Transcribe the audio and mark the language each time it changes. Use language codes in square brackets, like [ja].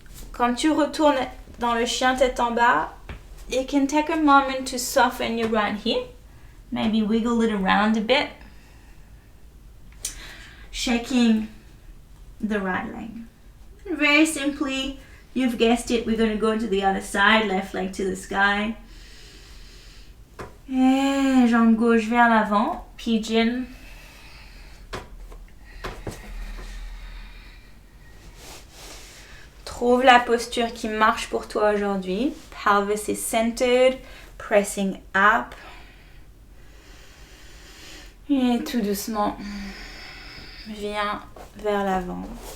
[fr] Quand tu retournes dans le chien tête en bas, [en] you can take a moment to soften your right hip. Maybe wiggle it around a bit. Shaking the right leg. And very simply, you've guessed it, we're going to go to the other side, left leg to the sky. [fr] Et jambe gauche vers l'avant, pigeon. Trouve la posture qui marche pour toi aujourd'hui. [en] Pelvis is centered, pressing up. [fr] Et tout doucement, viens vers l'avant.